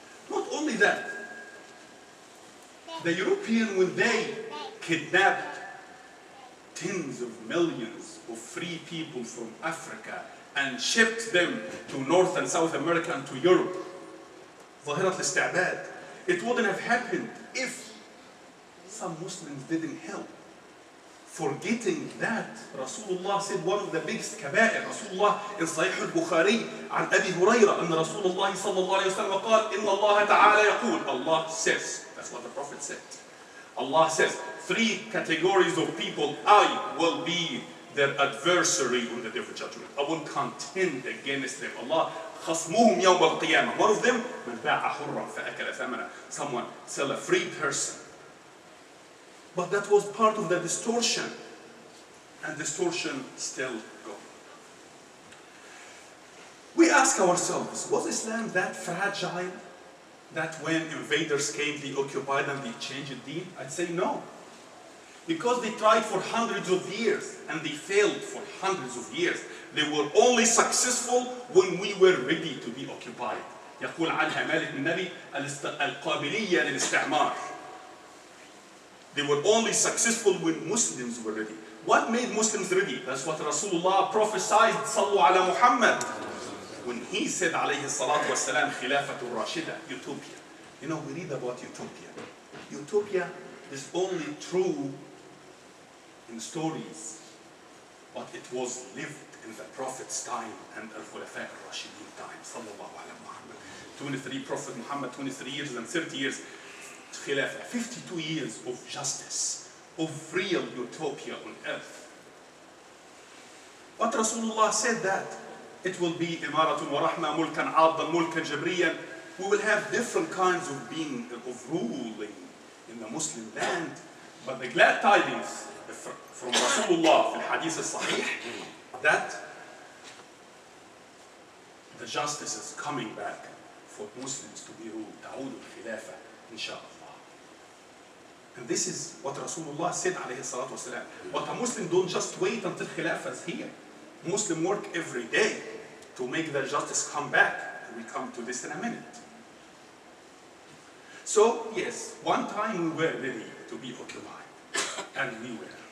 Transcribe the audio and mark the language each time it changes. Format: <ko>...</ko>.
<en>Not only that, the European, when they kidnapped tens of millions of free people from Africa and shipped them to North and South America and to Europe,</en> <ar>ظاهرة الاستعباد,</ar> <en>it wouldn't have happened if some Muslims didn't help. Forgetting that Rasulullah said one of the biggest كبائر.</en> <ar>Rasulullah in صحيح البخاري عن أبي هريرة أن رسول الله صلى الله عليه وسلم قال إن الله تعالى يقول,</ar> <en>Allah says, that's what the Prophet said. Allah says, 3 categories of people, I will be their adversary on the day of judgment. I will contend against them.</en> <ar>Allah خصمهم يوم القيامة.</ar> <en>One of them,</en> <ar>من باع حرا فأكل ثمنا.</ar> <en>Someone sell a free person. But that was part of the distortion. And distortion still goes. We ask ourselves, was Islam that fragile that when invaders came, they occupied and they changed the deen? I'd say no. Because they tried for hundreds of years and they failed for hundreds of years. They were only successful when we were ready to be occupied.</en> <ar>يقول عنها مالك بن نبي القابلية للاستعمار.</ar> <en>They were only successful when Muslims were ready. What made Muslims ready? That's what Rasulullah prophesied,</en> <ar>صلوا على محمد.</ar> <en>When he said,</en> <ar>عليه الصلاة والسلام, خلافة الراشدة, utopia.</ar> <en>You know, we read about utopia. Utopia is only true in stories, but it was lived in the Prophet's time and Al-Khulafa al-Rashidin time, sallallahu ala Muhammad. 23 Prophet Muhammad, 23 years and 30 years, Khilafah, 52 years of justice, of real utopia on earth. But Rasulullah said that it will be imaratun wa rahma, mulkan addan, mulkan jabriyan. We will have different kinds of being, of ruling in the Muslim land. But the glad tidings from Rasulullah, in Hadith al-Sahih, that the justice is coming back for Muslims to be ruled.</en> <ar>تعود الخلافة إن شاء الله.</ar> <en>And this is what Rasulullah said,</en> <ar>عليه الصلاة والسلام.</ar> <en>But a Muslim don't just wait until Khilafah is here. Muslim work every day to make the justice come back. We come to this in a minute. So, yes, one time we were ready to be occupied. And we were.</en>